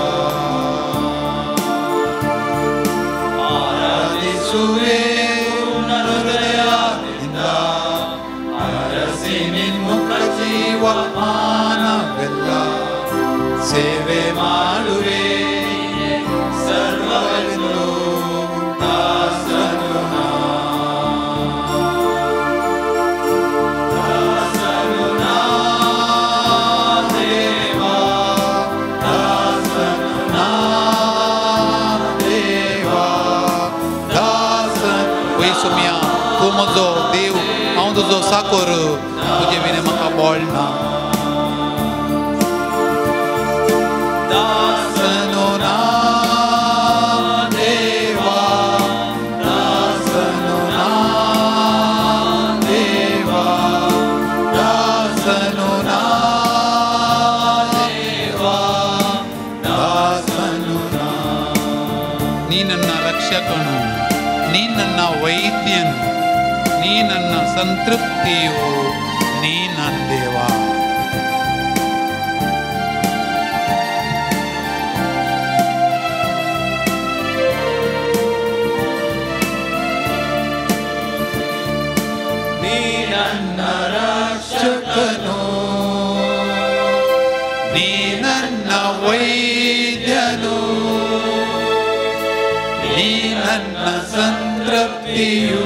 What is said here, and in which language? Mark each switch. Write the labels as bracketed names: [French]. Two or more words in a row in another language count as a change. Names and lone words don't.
[Kannada] ಆರಾಧಿಸುವೆ ಹೃದಯದಿಂದ, ಅರಸಿ ನಿನ್ಮುಖ ಜೀವಮಾನವೆಲ್ಲ ಸೇವೆ ಮಾಡುವೆ, ಸರ್ವವೆಂದು ದಾಸನು ನಾ, ದಾಸನು ನಾ ದೇವ, ದಾಸನು ನಾ ದೇವ, ದಾಸನು. [Konkani] वै सुम्या तूं म्हजो देव, हांव तुजो साकोर, तुजे विने म्हाका बोळ ना. [Kannada] ದಾಸನು ನಾ ದೇವ, ದಾಸನು ನಾ ದೇವ, ದಾಸನು ನಾ ದೇವ, ದಾಸನು ನಾ. ನೀ ನನ್ನ ರಕ್ಷಕನು, ನೀ ನನ್ನ ವೈದ್ಯನು, ನೀ ನನ್ನ ಸಂತೃಪ್ತಿಯು, ನೀ ನನ್ನ ದೇವ. ನೀ ನನ್ನ ರಕ್ಷಕನು, ನೀ ನನ್ನ ವೈದ್ಯನು, ನೀ ನನ್ನ ಸಂತೃಪ್ತಿಯು,